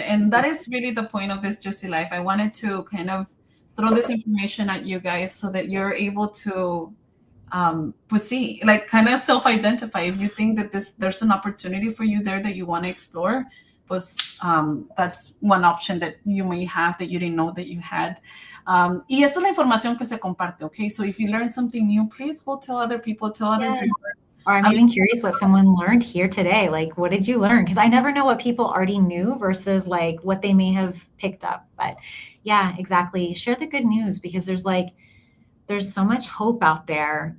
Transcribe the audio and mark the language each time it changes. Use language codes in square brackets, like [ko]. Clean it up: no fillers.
[en] And that is really the point of this Juicy Life. I wanted to kind of throw this information at you guys so that you're able to see, like kind of self-identify. If you think that there's an opportunity for you there that you want to explore, that's one option that you may have that you didn't know that you had. [es] Y esa es la información que se comparte, okay? [en] So if you learn something new, please go tell other people, tell other viewers. Or I'm even curious what someone learned here today. Like, what did you learn? Because I never know what people already knew versus like what they may have picked up. But yeah, exactly. Share the good news because there's so much hope out there.